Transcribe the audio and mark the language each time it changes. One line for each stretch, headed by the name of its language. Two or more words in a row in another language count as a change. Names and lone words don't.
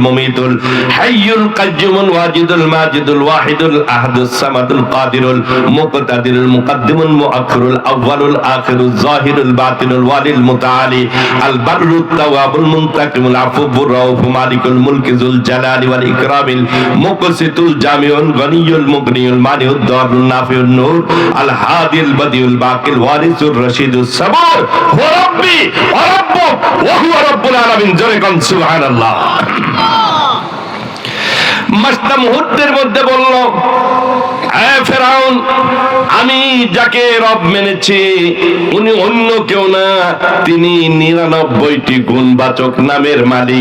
Arabic: المميت الحي القيوم الواجد الماجد الواحد الأحد الصمد القادر المقتدر المقدم المؤخر الأول الآخر الظاهر الباطن الوالي المتعالي البر التواب المنتقم العفو الرؤوف مالك الملك ذو الجلال والإكرام المقسط الجامع الغني المغني المانع الضار النافع النور الهادي البديع الباقي الوارث الرشيد الصبور هو ربي وربك وهو رب العالمين.
Bangla: জোরে কোন সুবহানাল্লাহ। মাস্টার মুহূর্তের মধ্যে বলল, ফেরাউন, আমি যাকে রব মেনেছি উনি অন্য কেউ না, তিনি 99টি গুণবাচক নামের মালিক।